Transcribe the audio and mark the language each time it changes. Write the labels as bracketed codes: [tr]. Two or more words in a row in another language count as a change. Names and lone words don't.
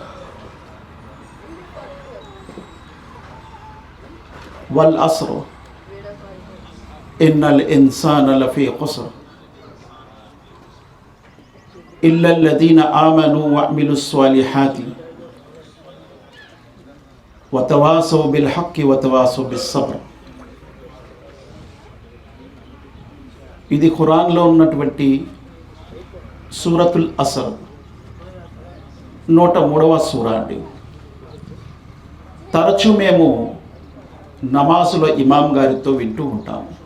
[ar] والعصر إن الإنسان لفي خسر إلا الذين آمنوا وعملوا الصالحات وتواصوا بالحق وتواصوا بالصبر. [te] ఇది ఖురాన్లో ఉన్నటువంటి సూరతుల్ అసర్ 103వ సూర అండి. తరచూ మేము నమాజులో ఇమాం గారితో వింటూ ఉంటాము.